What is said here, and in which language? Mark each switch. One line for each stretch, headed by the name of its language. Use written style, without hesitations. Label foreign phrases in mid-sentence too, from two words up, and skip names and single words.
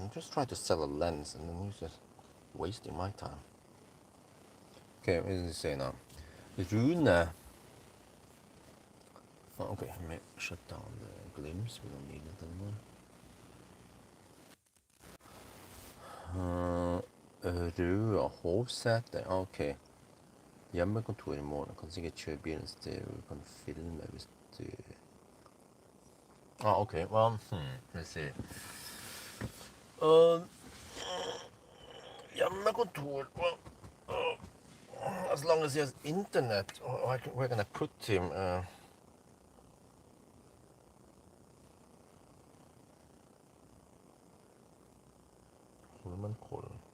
English: I'm just trying to sell a lens and then he's just wasting my time. Okay, what does he say now? Rune. Oh, okay, let me shut down the glimpse. We don't need it anymore.
Norwegian: Røde Hovsæter. Ok. Hjemmekontor i morgen. Kan sikkert kjøre bilen til du kan filme hvis du
English: Oh, okay. Well, let's see. Uh, hjemmekontor. Well, as long as he has internet, where can I put him? Holmenkollen.